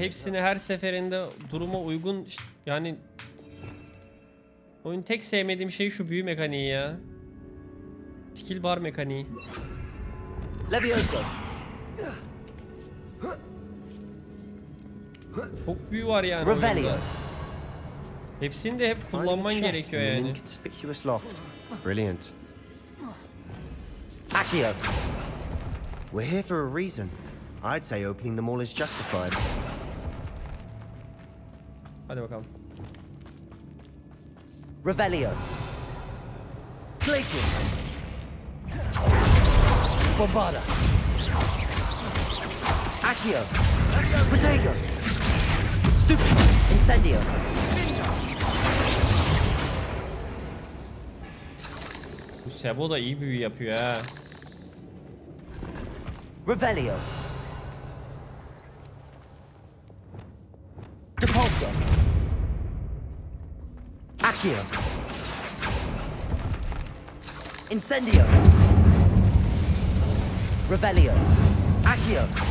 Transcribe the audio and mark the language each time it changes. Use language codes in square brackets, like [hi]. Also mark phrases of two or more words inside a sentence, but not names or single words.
[tr] Hepsini her seferinde duruma uygun yani. Oyun tek sevmediğim şey şu büyü mekaniği ya. [en] Skill bar [tr] mekaniği. Levioso. Çok büyü var yani oyunda. Hepsini de hep kullanman gerekiyor yani. [en] Inconspicuous loft. Brilliant. Accio. We're here for a reason. I'd say opening them all is justified. [tr] Hadi bakalım. Revelio. Glacius. Bombarda. Accio. Protego. Stupid. Incendio. Bu Sebo da iyi büyü yapıyor ha. Revelio. Depulso. Accio. Incendio. Revelio. Accio.